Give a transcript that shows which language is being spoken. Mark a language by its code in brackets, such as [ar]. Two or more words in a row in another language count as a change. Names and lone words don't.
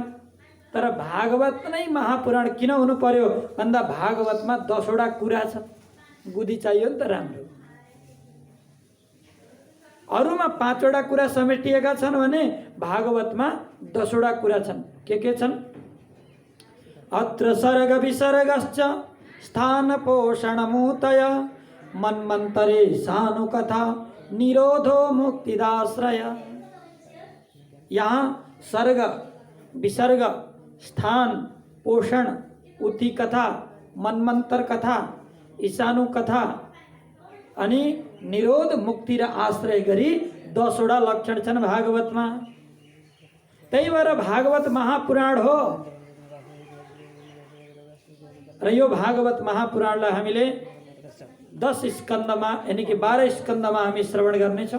[ne] तर भागवत नै महापुराण किन हुनु पर्यो भन्दा भागवतमा 10वटा कुरा छन्। बुद्धि चाहियो नि त राम्रो। अरूमा 5वटा कुरा समेटिएका छन् भने भागवतमा 10वटा कुरा छन्। के छन्? [sa] अत्र सर्ग विसर्गश्च स्थान पोषणमूतय मन्वन्तरे सानुकथा निरोधो मुक्तिदाश्रय। [ne] यहाँ सर्ग विसर्ग स्थान पोषण उति कथा मन्वन्तर कथा ईशानु कथा अनि निरोध मुक्ति र आश्रय गरी 10वटा लक्षण छन् भागवतमा। त्यही भएर भागवत महापुराण हो। र यो भागवत महापुराणलाई हामीले 10 स्कन्धमा यानी कि 12 स्कन्धमा हामी श्रवण गर्नेछौँ।